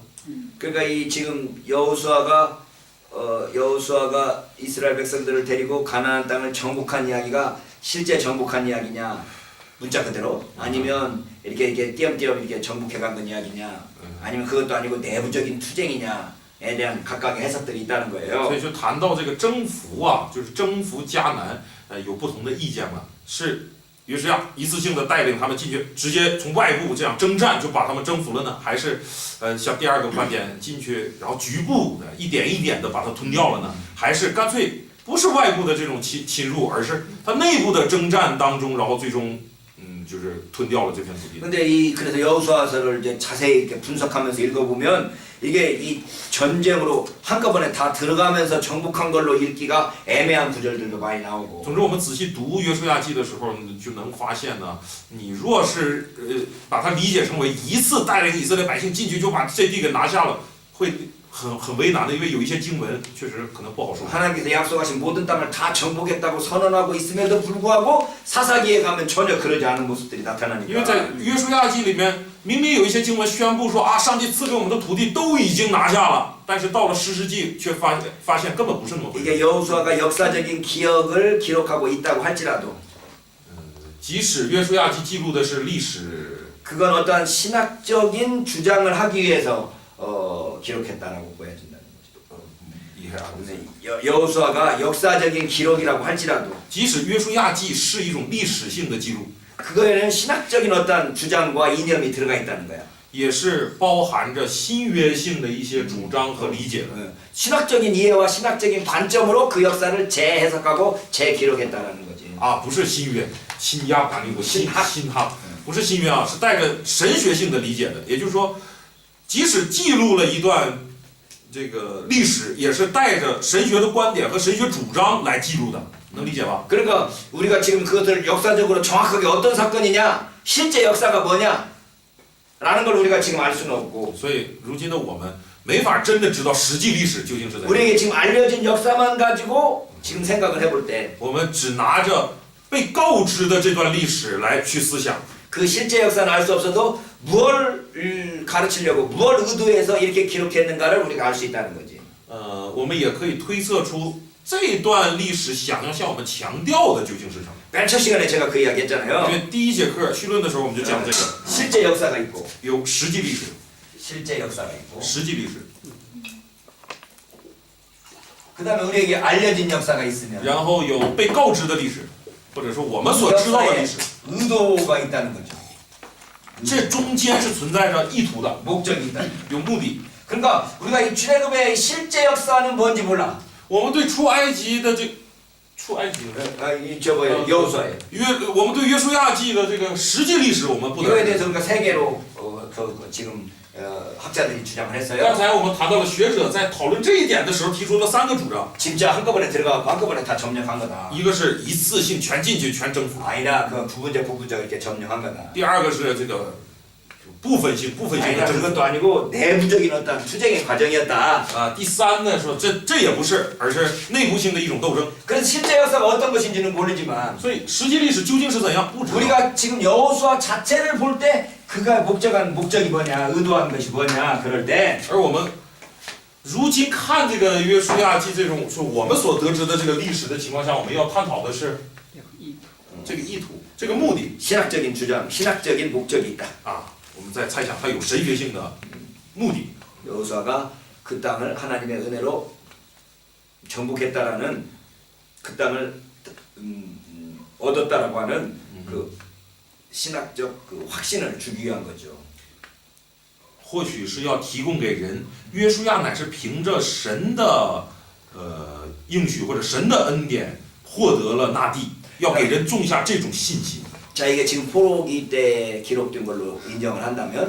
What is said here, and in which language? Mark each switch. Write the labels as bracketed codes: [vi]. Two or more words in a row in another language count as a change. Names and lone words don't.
[ko] 그러니까 이 지금 여호수아가 이스라엘 백성들을 데리고 가나안 땅을 정복한 이야기가 실제 정복한 이야기냐 문자 그대로 아니면 이렇게 띄엄띄엄 이렇게 정복해간 건 이야기냐 아니면 그것도 아니고 내부적인 투쟁이냐에 대한 각각의 해석들이 있다는 [zh] 所 [ko] 거예요. [zh] 以就谈到这个征服啊，就是征服迦南，有不同的意见嘛。是约书亚一次性的带领他们进去，直接从外部这样征战就把他们征服了呢？还是像第二个观点进去，然后局部的一点一点的把它吞掉了呢？还是干脆不是外部的这种侵入，而是他内部的征战当中，然后最终就是吞掉了这片土地。 [ko] 근데 그래서 여호수아서를 이제 자세히 이렇게 분석하면서 읽어보면 이게 이 전쟁으로 한꺼번에 다 들어가면서 정복한 걸로 읽기가 애매한 구절들도 많이 나오고. [zh] 总之，我们仔细读约书亚记的时候，你就能发现呢，你若是把它理解成为一次带领以色列百姓进去就把这地给拿下了，会很为难的，因为有一些经文确实可能不好说。 [ko] 하나님께서 약속하신 모든 땅을 다 정복했다고 선언하고 있음에도 불구하고 사사기에 가면 전혀 그러지 않은 모습들이 [zh] 因为 [ko] 나타나니까. [zh] 在约书亚记里面，明明有一些经文宣布说啊，上帝赐给我们的土地都已经拿下了，但是到了士师记却发现根本不是那么回事。 [ko] 이게 여호수아가 역사적인 기억을 기록하고 있다고 할지라도 [zh] 即使约书亚记记录的是历史， [ko] 그건 어떠한 신학적인 주장을 하기 위해서 기록했다라고 보여진다는 거죠. [zh] 厉害啊！ [ko] 여호수아가 역사적인 기록이라고 할지라도 [zh] 即使约书亚记是一种历史性的记录， [ko] 그거에는 신학적인 어떤 주장과 이념이 들어가 있다는 거야. [zh] 也是包含着新约性的一些主张和理解的。 [ko] 신학적인 이해와 신학적인 관점으로 그 역사를 재해석하고 재기록했다라는 거지. [zh] 啊，不是新约，新亚管理过新哈，不是新约啊，是带着神学性的理解的。也就是说，即使记录了一段这个历史，也是带着神学的观点和神学主张来记录的，能理解吧？ [ko] 그러니까 우리가 지금 그것을 역사적으로 정확하게 어떤 사건이냐, 실제 역사가 뭐냐, 라는 걸 우리가 지금 알 수는 없고. [zh] 所以如今的我们没法真的知道实际历史究竟是怎样。 [ko] 우리에게 지금 알려진 역사만 가지고 지금 생각을 해볼 때, [zh] 我们只拿着被告知的这段历史来去思想。 [ko] 그 실제 역사는 알 수 없어도 무엇을 가르치려고, 무엇을 의도해서 이렇게 기록했는가를 우리가 알 수 있다는 거지. [zh] 我们也可以推测出这段历史想要向我们强调的究竟是什么。 [ko] 맨 첫 시간에 제가 그 이야기 [zh] 因 [ko] 했잖아요. [zh] 为第一节课绪论的时候，我们就讲这个 [ko] 실제 역사가 있고, [zh] 有实际历史， [ko] 실제 역사가 있고, [zh] 实际历史， [ko] 그 다음에 우리에게 알려진 역사가 있으면 [zh] 然后有被告知的历史，或者说我们所知道的历史， [ko] 의도가 있다는 거죠. [zh] 这中间是存在着意图的， [ko] 목적이 있다는 거죠. [zh] 有目的。 [ko] 그러니까 우리가 이 출애굽의 실제 역사는 뭔지 몰라. [zh] 我们对出埃及的出埃及 [ko] 저 뭐예요? 여호수아예요. [zh] 我们对约书亚记的这个实际历史我们不能 [ko] 이거에 [zh] 知。 [ko] 대해서 우리가 세 개로 지금 학자들이 주장을 [zh] 刚 [ko] 했어요. [zh] 才我们谈到了学者在讨论这一点的时候提出了3个主张， [ko] 진짜 한꺼번에 들어가고 한꺼번에 다 점령한 거다. [zh] 一个是一次性全进去全征服， [ko] 아니라 그 부분적 이렇게 점령한 거다. [zh] 第二个是这个部分性的 [ko] 아니라 [zh] 征服。 [ko] 그것도 아니고 내부적인 어떤 투쟁의 과정이었다. [zh] 第三呢说这也不是，而是内部性的一种斗争。 [ko] 그래서 실제 역사가 어떤 것인지는 모르지만 [zh] 所以实际历史究竟是怎样不知道。 [ko] 우리가 지금 여호수아 자체를 볼 때 그가 목적이 뭐냐, 의도한 것이 뭐냐 그럴 때 [zh] 而我们如今看这个约书亚记这种，说我们所得知的这个历史的情况下，我们要探讨的是这个意图，这个目的 [ko] 신학적인 주장, 신학적인 목적이 있다. [zh] 啊。我们再猜想，它有神学性的目的。 [ko] 여호수아가 그 땅을 하나님의 은혜로 정복했다라는 그 땅을 얻었다라고 하는 그 신학적 그 확신을 주기 위한 거죠. [zh] 或许是要提供给人，约书亚乃是凭着神的应许或者神的恩典获得了那地，要给人种下这种信心。 [ko] 자, 이게 지금 포로기 때 기록된 걸로 인정을 한다면